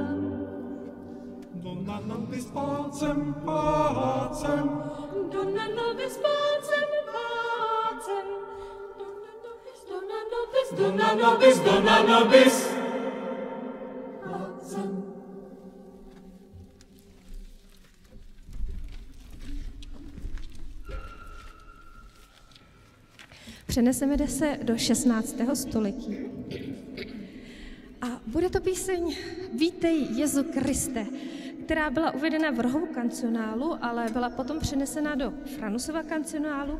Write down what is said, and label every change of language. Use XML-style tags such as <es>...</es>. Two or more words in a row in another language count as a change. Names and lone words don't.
<la>Donna nobis pacem, pacem. Donna nobis pacem, pacem, Donna nobis, Donna nobis, Donna nobis pacem.</la> <cs>Přeneseme se do 16. století. A bude to píseň Vítej Jezu Kriste, která byla uvedena v Rohovu kancionálu, ale byla potom přenesena do Franusova kancionálu.</cs>